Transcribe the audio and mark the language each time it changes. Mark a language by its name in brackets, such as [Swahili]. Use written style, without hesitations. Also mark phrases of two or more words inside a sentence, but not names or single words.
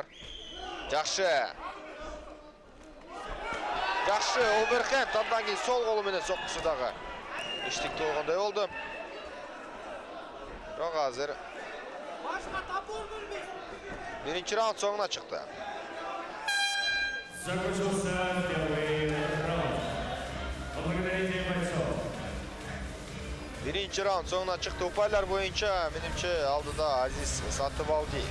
[Kyrgyz] Жақшы оверхенд, андан кийин сол колу менен соккусу дагы иштиктүү болгондой болду. Бирок азыр биринчи раунд соңуна чыкты. [Russian] Закончился первый раунд. Поблагодарите бойцов. [Kyrgyz] Биринчи раунд соңуна чыкты. Упайлар боюнча менимче алдыда Азиз Сатыбалдиев.